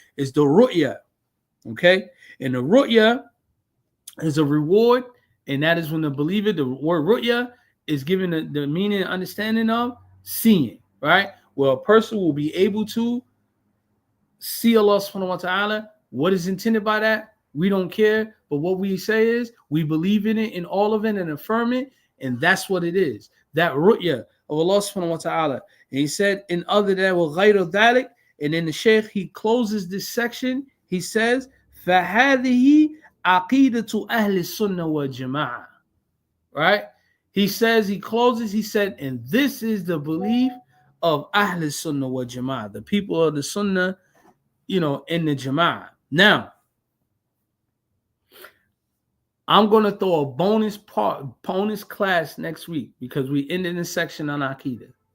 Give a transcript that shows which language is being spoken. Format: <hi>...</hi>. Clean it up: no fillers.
<en>It's the ru'ya, okay? And the ru'ya is a reward, and that is when the believer, the word ru'ya is given the meaning and understanding of seeing, right? Well, a person will be able to see Allah subhanahu wa ta'ala What is intended by that? We don't care. But what we say is we believe in it, in all of it, and affirm it. And that's what it is. That ru'ya of Allah subhanahu wa ta'ala. And he said, in other than</en> <ar>وَغَيْرُ ذَلِكَ,</ar> <en>and then the Shaykh, he closes this section. He says,</en> <ar>فَهَذِهِ عَقِيدَةُ أَهْلِ السُنَّةِ وَالْجَمَاعَةِ.</ar> <en>Right? He says, he closes, he said, and this is the belief of Ahl Sunnah wal Jama'ah, the people of the Sunnah, in the Jama'ah. Now, I'm going to throw a bonus class next week because we ended this section on Aqidah.</en>